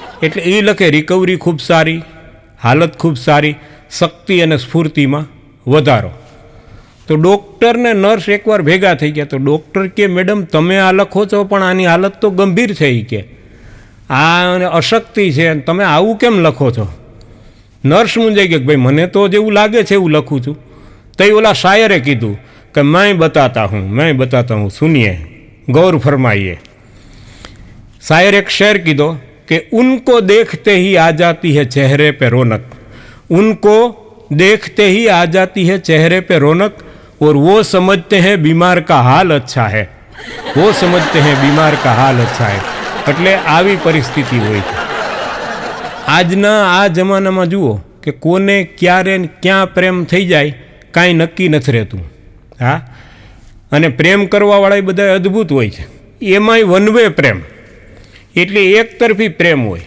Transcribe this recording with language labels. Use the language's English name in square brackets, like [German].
[Gujarati] એટલે એ લખે રિકવરી ખૂબ સારી, હાલત ખૂબ સારી, શક્તિ અને સ્ફૂર્તિમાં વધારો. તો ડૉક્ટર ને નર્સ એકવાર ભેગા થઈ ગયા તો ડૉક્ટર કે મેડમ તમે આ લખો છો પણ આની હાલત તો ગંભીર છે, એ કે આ અશક્તિ છે, તમે આવું કેમ લખો છો? નર્સ મૂંઝાઈ ગયા કે ભાઈ મને તો જેવું લાગે છે એવું લખું છું. તઈ ઓલા શાયરે કીધું કે [Hindi] मैं बताता हूँ सुनिए, गौर फरमाइए. [Gujarati] शायर एक शेर कीधो कि [Hindi] उनको देखते ही आ जाती है चेहरे पे रौनक, उनको देखते ही आ जाती है चेहरे पे रौनक, और वो समझते हैं बीमार का हाल अच्छा है, वो समझते हैं बीमार का हाल अच्छा है. [Gujarati] એટલે આવી પરિસ્થિતિ હોય છે. આજના આ જમાનામાં જુઓ કે કોને ક્યારે ક્યાં પ્રેમ થઈ જાય કાંઈ નક્કી નથી રહેતું. હા, અને પ્રેમ કરવાવાળા બધા અદ્ભુત હોય છે. એમાંય વન વે પ્રેમ, એટલે એક તરફી પ્રેમ હોય.